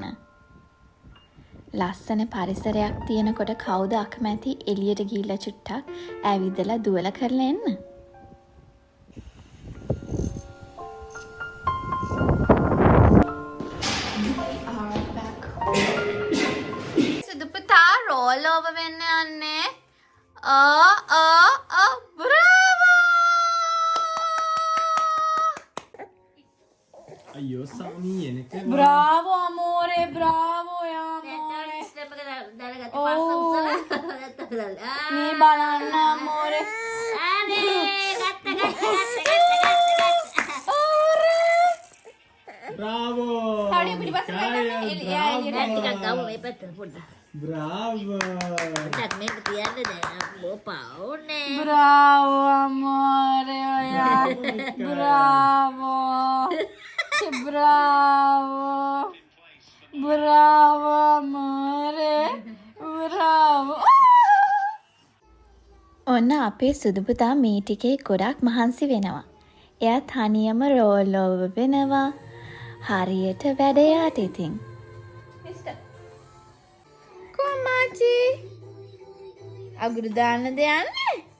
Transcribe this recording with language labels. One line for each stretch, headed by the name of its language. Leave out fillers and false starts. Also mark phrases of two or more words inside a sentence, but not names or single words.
Sinhala: ලස්සන පරිසරයක් තියෙනකොට කවුද අකමැති එළියට ගිහිල්ලා චුට්ටක් ඇවිදලා දුවලා කරලා එන්න. සුදු පුතා
English: roll over
Sinhala: වෙන්න යන්නේ.
Italian: bravo!
Sinhala: අයියෝ සාමි එනක
Italian: Bravo amore, bravo amore.
Sinhala: මේ බලන්න amore.
Italian: බ්‍රාවෝ
Sinhala: හරි පිටිපස්ස බලන්න එළිය ටිකක් ගමු මේ පැත්තට පොඩ්ඩක්.
Italian: බ්‍රාවෝ
Sinhala: මේක තියන්න දැන් බෝපාවුනේ.
Italian: Bravo amore ඔයා. Bravo. Bravo. Bravo amore. Bravo.
Sinhala: ඔන්න අපේ සුදු පුතා මේ ටිකේ ගොඩක් මහන්සි වෙනවා. එයා තනියම
English: roll over
Sinhala: වෙනවා. හරියට වැඩ යාට ඉතින්. කොමාචි අගුරු දාන්නද යන්නේ?